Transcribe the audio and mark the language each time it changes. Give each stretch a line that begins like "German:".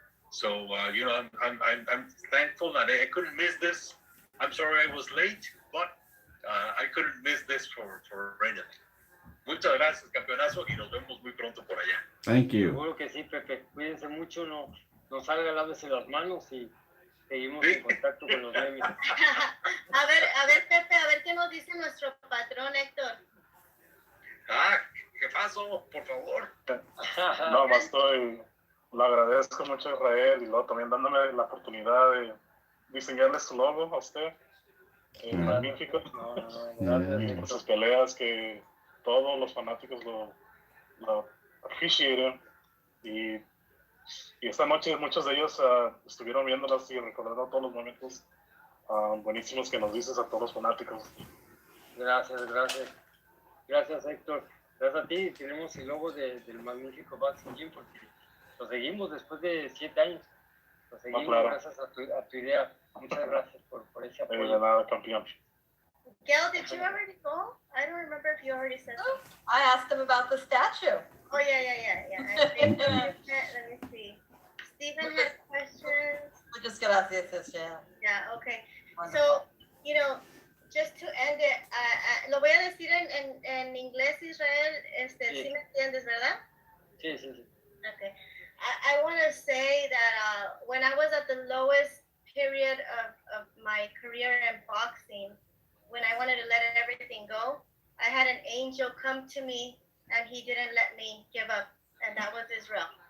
English: So I'm thankful, and I couldn't miss this. I'm sorry I was late, but I couldn't miss this for anything.
Spanish: Muchas gracias, campeonazo, y nos vemos muy pronto por allá.
English: Thank you.
Spanish: Seguro que sí, Pepe. Cuídense mucho, no salga lávese las manos y seguimos en contacto con los memes. A ver, Pepe, a ver qué nos dice nuestro patrón Héctor. ¿Qué pasó? Por favor. No, más le agradezco mucho a Rafael y luego también dándome la oportunidad de diseñarle su logo a usted. Magnífico. Y por sus peleas que todos los fanáticos lo appreciaron. Y esta noche muchos de ellos estuvieron viéndolas y recordando todos los momentos buenísimos que nos dices a todos los fanáticos. Gracias, Héctor. Gracias a ti. Tenemos el logo del magnífico Vasquez porque lo seguimos después de 7 años. Lo seguimos gracias a tu idea. Muchas gracias por ese apoyo. De nada, campeón.
English: Gail, did you already go? I don't remember if you already said that. I asked him about the statue. Oh, yeah. Let me see. Stephen has questions.
Spanish: Muchas gracias,
English: yeah. Yeah, okay. Wonderful. So, just to end it,
Spanish: lo voy a decir en inglés, Israel, sí me entiendes, ¿verdad? Sí.
English: Okay. I want to say that when I was at the lowest period of my career in boxing, when I wanted to let everything go, I had an angel come to me and he didn't let me give up, and that was Israel.